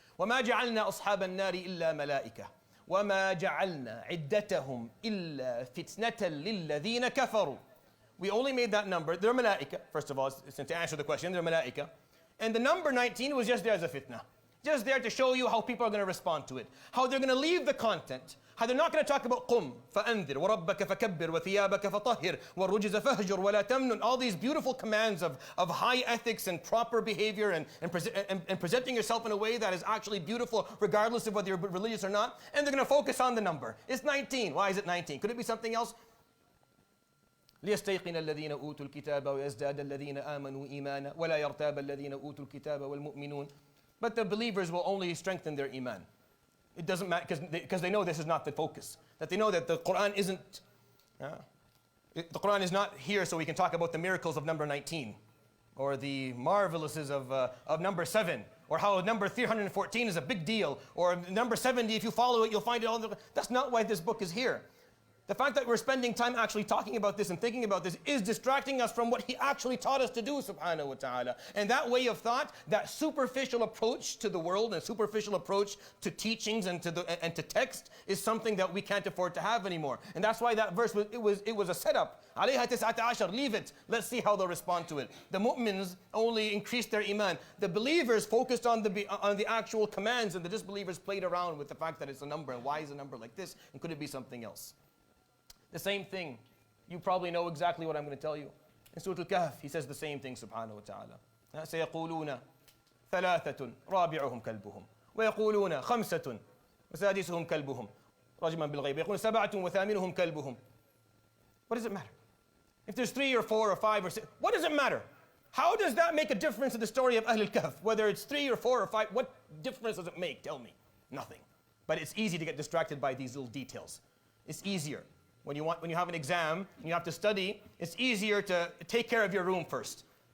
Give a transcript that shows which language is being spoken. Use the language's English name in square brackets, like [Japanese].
[Arabic] وَمَا جَعَلْنَا أَصْحَابَ النَّارِ إِلَّا مَلَائِكَةً وَمَا جَعَلْنَا عِدَّتَهُمْ إِلَّا فِتْنَةً لِلَّذِينَ كَفَرُوا. [English] We only made that number. They're malaika. First of all, to answer the question, they're malaika. And the number 19 was just there as a fitna. Just there to show you how people are going to respond to it. How they're going to leave the content. How they're not going to talk about [Arabic] قُمْ فَأَنذِرْ وَرَبَّكَ فَكَبِّرْ وَثِيَابَكَ فَطَهِّرْ وَالرُّجْزَ فَهْجُرْ وَلَا تَمْنُنْ. [English] All these beautiful commands of high ethics and proper behavior and presenting yourself in a way that is actually beautiful regardless of whether you're religious or not. And they're going to focus on the number. It's 19. Why is it 19? Could it be something else? [Arabic] ليستيقن الذين أوتوا الكتاب ويزداد الذين آمنوا إيمانا ولا يرتاب الذين أوتوا الكتاب والمؤمنون. [English] But the believers will only strengthen their iman. It doesn't matter because they know this is not the focus. That they know that the Quran isn't. The Quran is not here so we can talk about the miracles of number 19, or the marvelouses of number 7, or how number 314 is a big deal, or number 70. If you follow it, you'll find it all. That's not why this book is here. The fact that we're spending time actually talking about this and thinking about this is distracting us from what He actually taught us to do, subhanahu wa ta'ala. And that way of thought, that superficial approach to the world and superficial approach to teachings and to text is something that we can't afford to have anymore. And that's why that verse, it was a setup. [Arabic] عَلَيْهَا تِسْعَةَ عَشَرٍ. [English] Leave it. Let's see how they'll respond to it. The mu'mins only increased their iman. The believers focused on the actual commands, and the disbelievers played around with the fact that it's a number. And why is a number like this? And could it be something else? The same thing. You probably know exactly what I'm going to tell you. In Surah Al-Kahf, He says the same thing, subhanahu wa ta'ala. [Arabic] سيقولون ثلاثة رابعهم كلبهم ويقولون خمسة وسادسهم كلبهم رجما بالغيب يقولون سبعة وثامنهم كلبهم. [English] What does it matter? If there's 3 or 4 or 5 or 6, what does it matter? How does that make a difference in the story of Ahl al-Kahf? Whether it's 3 or 4 or 5, what difference does it make? Tell me. Nothing. But it's easy to get distracted by these little details. It's easier. When you have an exam and you have to study, it's easier to take care of your room first.